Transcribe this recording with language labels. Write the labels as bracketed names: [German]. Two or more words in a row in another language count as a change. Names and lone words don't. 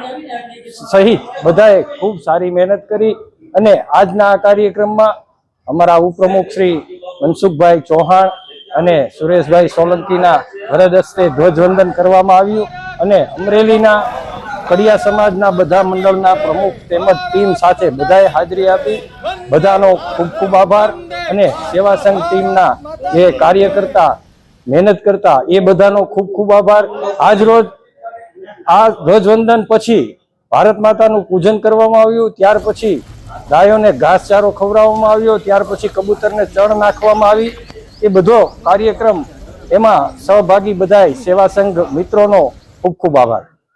[Gujarati] સહિત બધાએ ખૂબ સારી મહેનત કરી અને આજના આ કાર્યક્રમમાં અમરા ઉપપ્રમુખ શ્રી મનસુખભાઈ ચૌહાણ અને સુરેશભાઈ સોલંકીના વરદ હસ્તે ધ્વજવંદન કરવામાં આવ્યું અને અમરેલીના કડિયા સમાજના બધા મંડળના પ્રમુખ તેમજ ટીમ સાથે બધાએ હાજરી આપી। બધાનો ખૂબ ખૂબ આભાર અને સેવા સંઘ ટીમના જે કાર્યકર્તા મહેનત કરતા એ બધાનો ખૂબ ખૂબ આભાર। આજ રોજ આ ધ્વજવંદન પછી ભારત માતાનું પૂજન કરવામાં આવ્યું, ત્યાર પછી ગાયોને ઘાસચારો खवડાવવામાં આવ્યો, ત્યાર પછી કબૂતરને ચણ નાખવામાં આવી। એ બધો કાર્યક્રમ એમાં સહભાગી બધાય સેવા સંઘ મિત્રોનો ખૂબ ખૂબ આભાર।